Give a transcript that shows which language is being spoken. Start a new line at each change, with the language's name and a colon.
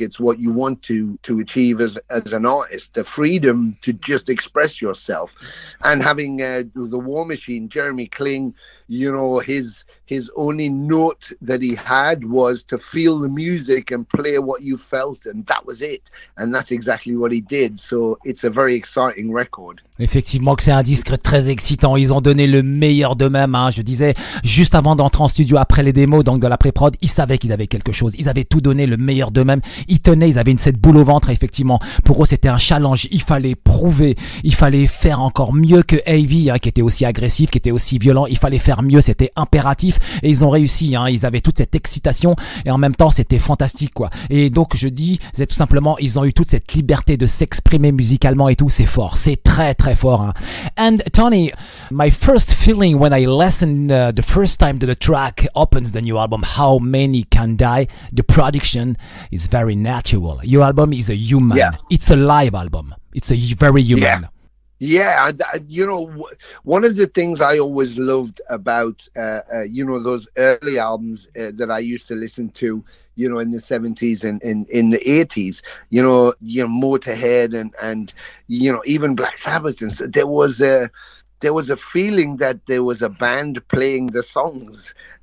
English: It's what you want to achieve as an artist, the freedom to just express yourself. And having the War Machine, Jeremy Kling, his only note that he had was to feel the music and play what you felt, and that was it. And that's exactly what he did. So it's a very exciting record.
French: Effectivement que c'est un disque très excitant. Ils ont donné le meilleur d'eux-mêmes, hein. Je disais, juste avant d'entrer en studio, après les démos, donc de la pré-prod, ils savaient qu'ils avaient quelque chose. Ils avaient tout donné, le meilleur d'eux-mêmes. Ils tenaient, ils avaient cette boule au ventre, effectivement. Pour eux, c'était un challenge. Il fallait prouver. Il fallait faire encore mieux que AV, hein, qui était aussi agressif, qui était aussi violent. Il fallait faire mieux, c'était impératif et ils ont réussi. Ils avaient toute cette excitation et en même temps c'était fantastique quoi. Et donc je dis, c'est tout simplement, ils ont eu toute cette liberté de s'exprimer musicalement et tout. C'est fort, c'est très très fort.
English: And Tony, my first feeling when I listened the first time to the track opens the new album, How Many Can Die. The production is very natural. Your album is a human. Yeah. It's a live album. It's a very human. Yeah, one of the things I always loved about, those early albums that I used to listen to, in the 70s and in the 80s, Motorhead and even Black Sabbath, and so there was a feeling that there was a band playing the songs.